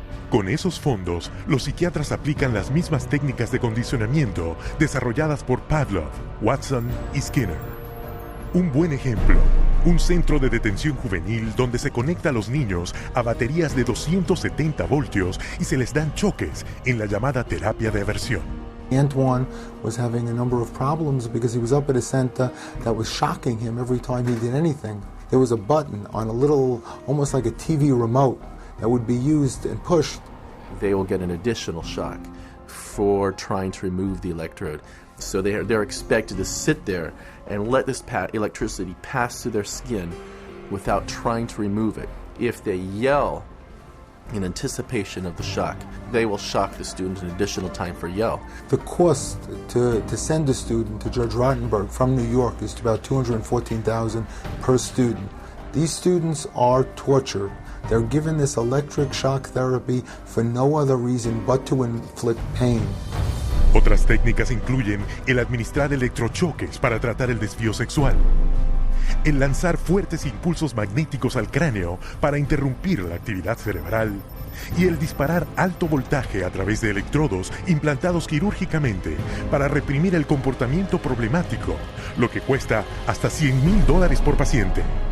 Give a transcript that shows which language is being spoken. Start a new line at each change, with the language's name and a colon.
Spanish: Con esos fondos, los psiquiatras aplican las mismas técnicas de condicionamiento desarrolladas por Pavlov, Watson y Skinner. Un buen ejemplo, un centro de detención juvenil donde se conecta a los niños a baterías de 270 voltios y se les dan choques en la llamada terapia de aversión.
English: Antoine was having a number of problems because he was up at a center that was shocking him every time he did anything. There was a button on a little, almost like a TV remote, that would be used and pushed. They will get an additional shock for trying to remove the electrode. So they're expected to sit there and let this electricity pass through their skin without trying to remove it. If they yell in anticipation of the shock, they will shock the student an additional time for yell. The cost to send a student to Judge Rottenberg from New York is about $214,000 per student. These students are tortured. They're given this electric shock therapy for no other reason but to inflict pain.
Spanish: Otras técnicas incluyen el administrar electrochoques para tratar el desvío sexual, el lanzar fuertes impulsos magnéticos al cráneo para interrumpir la actividad cerebral y el disparar alto voltaje a través de electrodos implantados quirúrgicamente para reprimir el comportamiento problemático, lo que cuesta hasta $100,000 por paciente.